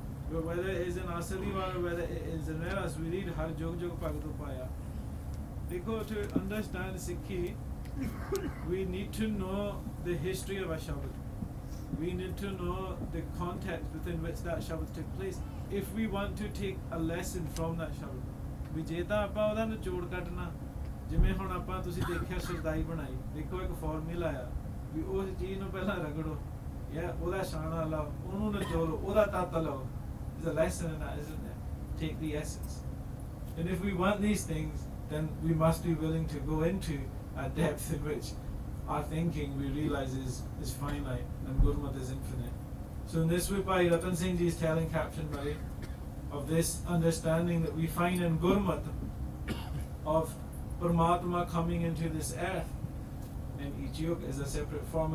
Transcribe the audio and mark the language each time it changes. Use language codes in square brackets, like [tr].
[en] But whether it is in Asadiwar or whether it is in Melas, we read Har Jog Jog Bhagavad Paya. Because to understand Sikhi, we need to know the history of a Shabad. We need to know the context within which that Shabad took place if we want to take a lesson from that Shabad. [pa] ਵੀ ਜੇ ਤਾਂ ਆਪਾਂ ਉਹਦਾ ਨਿਚੋੜ ਕੱਢਣਾ, ਜਿਵੇਂ ਹੁਣ ਆਪਾਂ ਤੁਸੀਂ ਦੇਖਿਆ ਸ਼ਰਦਾਈ ਬਣਾਈ, ਦੇਖੋ ਇੱਕ ਫਾਰਮੂਲਾ ਆ ਵੀ ਉਸ ਚੀਜ਼ ਨੂੰ ਪਹਿਲਾਂ ਰਗੜੋ, ਜਾਂ ਉਹਦਾ ਛਾਣਾ ਲਾਓ, ਉਹਨੂੰ ਨਿਚੋੜੋ, ਉਹਦਾ ਤੱਤ ਲਓ। [en] There's a lesson in that, isn't there? Take the essence. And if we want these things, then we must be willing to go into a depth in which our thinking we realize is finite and Gurmat is infinite. So in this way, Bhai Ratan Singh Ji is telling Captain Bhai of this understanding that we find in Gurmat of Paramatma coming into this earth, and each yug is a separate form.